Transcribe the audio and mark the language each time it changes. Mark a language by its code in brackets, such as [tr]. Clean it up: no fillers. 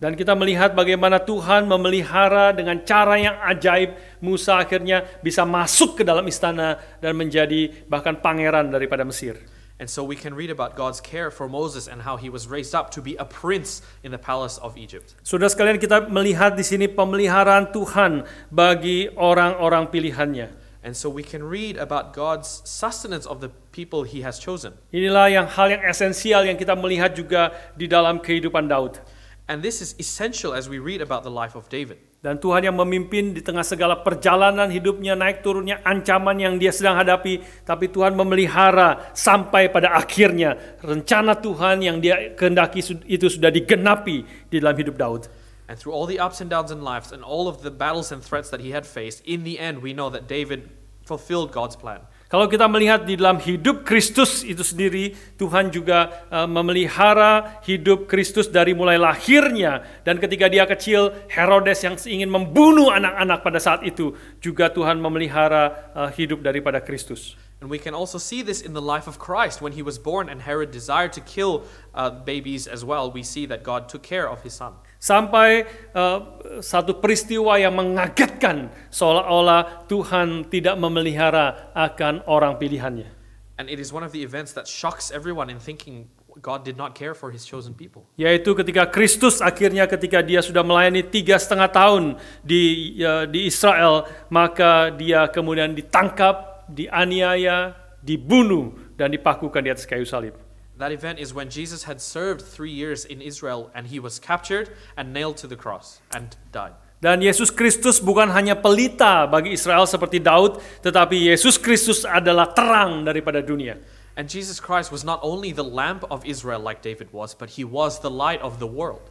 [id] Dan kita melihat bagaimana Tuhan memelihara dengan cara yang ajaib. Musa akhirnya bisa masuk ke dalam istana dan menjadi bahkan pangeran daripada Mesir. [en] And so we can read about God's care for Moses and how he was raised up to be a prince in the palace of Egypt. [id] Saudara sekalian, kita melihat di sini pemeliharaan Tuhan bagi orang-orang pilihannya. [en] And so we can read about God's sustenance of the people he has chosen. [id] Inilah hal yang esensial yang kita melihat juga di dalam kehidupan Daud. [en] And this is essential as we read about the life of David. [id] Dan Tuhan yang memimpin di tengah segala perjalanan hidupnya, naik turunnya, ancaman yang dia sedang hadapi, tapi Tuhan memelihara sampai pada akhirnya rencana Tuhan yang dia kehendaki itu sudah digenapi di dalam hidup Daud. [en] And through all the ups and downs in life and all of the battles and threats that he had faced, in the end we know that David fulfilled God's plan. [id] Kalau kita melihat di dalam hidup Kristus itu sendiri, Tuhan juga memelihara hidup Kristus dari mulai lahirnya. Dan ketika dia kecil, Herodes yang ingin membunuh anak-anak pada saat itu, juga Tuhan memelihara hidup daripada Kristus. [en] And we can also see this in the life of Christ. When he was born and Herod desired to kill babies as well, we see that God took care of his son. [id] Sampai satu peristiwa yang mengagetkan, seolah-olah Tuhan tidak memelihara akan orang pilihannya. [en] And it is one of the events that shocks everyone in thinking God did not care for his chosen people. [id] Yaitu ketika Kristus akhirnya ketika dia sudah melayani 3,5 tahun di Israel, maka dia kemudian ditangkap, dianiaya, dibunuh, dan dipakukan di atas kayu salib. [en] That event is when Jesus had served 3 years in Israel and he was captured and nailed to the cross and died. [id] Dan Yesus Kristus bukan hanya pelita bagi Israel seperti Daud, tetapi Yesus Kristus adalah terang daripada dunia. [en] And Jesus Christ was not only the lamp of Israel like David was, but he was the light of the world.